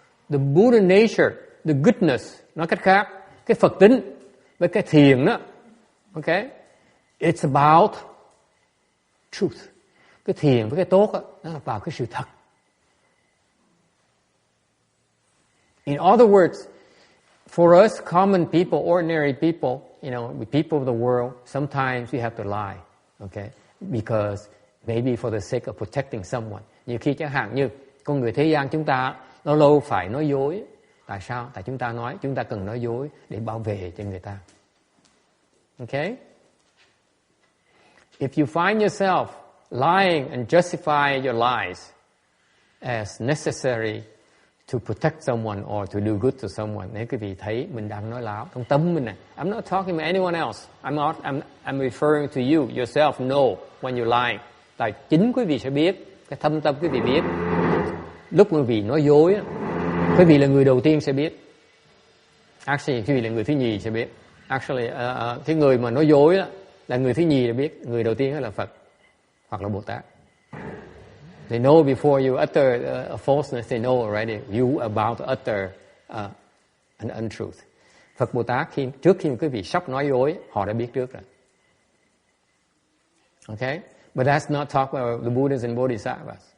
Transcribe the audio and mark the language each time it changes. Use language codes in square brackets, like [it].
[en] The Buddha nature, the goodness, [vi] nói cách khác, cái Phật tính với cái thiền đó, okay? [en] It's about truth. [vi] Cái thiền với cái tốt đó, nó là vào cái sự thật. [en] In other words, for us common people, ordinary people, people of the world, sometimes we have to lie, okay? Because maybe for the sake of protecting someone. [vi] Nhiều khi chẳng hạn như con người thế gian chúng ta lâu lâu phải nói dối. Tại sao? Tại chúng ta cần nói dối để bảo vệ cho người ta. [en] Okay? If you find yourself lying and justify your lies as necessary to protect someone or to do good to someone, [vi] nếu quý vị thấy mình đang nói láo trong tâm mình này, [en] I'm not talking about anyone else. I'm referring to you. Yourself know when you're lying. [vi] Tại chính quý vị sẽ biết, cái thâm tâm quý vị biết, lúc quý vị nói dối, quý vị là người đầu tiên sẽ biết. Actually, quý vị là người thứ nhì sẽ biết. Actually, cái người mà nói dối là người thứ nhì để biết, người đầu tiên là Phật hoặc là Bồ Tát. [en] They know before you utter a falseness, they know already you about to utter and untruth. [vi] Phật Bồ Tát trước khi quý vị sắp nói dối, họ đã biết trước rồi. [en] Okay? But that's not talk about the Buddhas and Bodhisattvas.